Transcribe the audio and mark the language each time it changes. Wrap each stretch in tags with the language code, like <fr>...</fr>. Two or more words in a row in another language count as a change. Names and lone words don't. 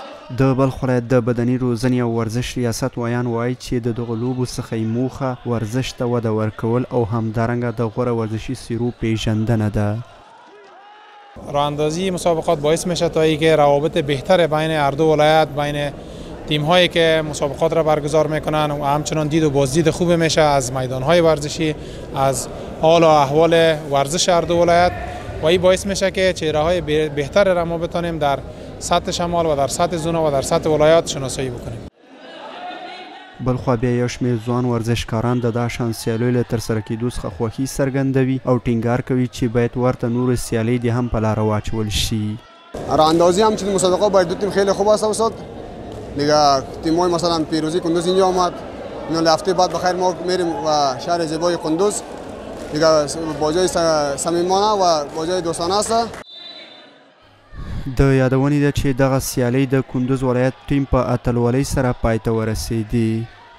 <ps>د بلخ ولایت د بدني روزنې او ورزش ریاست ویان وایي چې د دغو لوبو څخه یې موخه ورزش ته وده ورکول او همدارنګه د غوره ورزشي څیرو پیژندنه ده.</ps> <fa>راهاندازی مسابقات باعث میشه تا اینکه روابط بهتر بین هر دو ولایت، بین تیم هایی که مسابقات را برگزار میکنن و همچنان دید و بازدید خوب میشه از میدان های ورزشی، از حال و احوال ورزش هر دو ولایت و این باعث میشه که چهره های بهتر را ما بتونیم در سطح شمال و در سطح زونا و در سطح ولایات شناسایی بکنیم.</fa> <ps>بلخوا بیا یو شمېر ځوان ورزشکاران د دا شان سیالیو له ترسره کېدو څخه خوښي څرګندوي او ټینګار کوي چې باید ورته نورې سیالۍ دې هم په لاره واچول شي.</ps> <fa>راهاندازی همچنین مسابقه باید دو تیم خیلی خوب است استاد. دیگه تیم‌های مثلا پیروزی کندوز اینجا آمد. اینا هفته بعد بخیر ما میریم و شهر زیبای کندوز دیگه بازی صمیمانه و بازی دوستانه است.</fa> <ps>د یادونې ده چې دغه سیالۍ د کندوز ولایت ټیم په اتلولۍ سره پای ته ورسېدې.</ps>